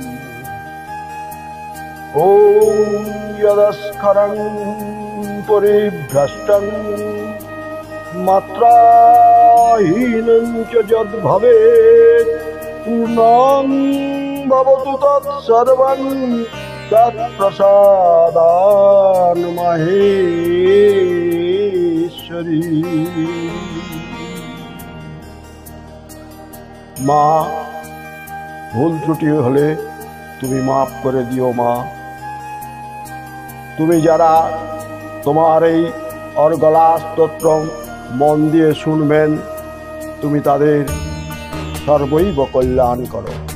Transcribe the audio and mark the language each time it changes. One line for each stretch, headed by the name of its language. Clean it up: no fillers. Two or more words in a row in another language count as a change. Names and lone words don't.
Sanskrit: ওম যদস্খরং পরিভ্রষ্টং মাত্রাহীনং চ যদ্ভবেৎ পূর্ণং ভবতু তৎসর্বং তৎপ্রসাদাৎ মহেশ্বরী।
Bangla: মা, ভুল ত্রুটি হলে তুমি মাফ করে দিও মা। তুমি যারা তোমার এই অর্গলা স্তোত্র মন দিয়ে শুনবেন, তুমি তাদের সর্বৈব কল্যাণ করো।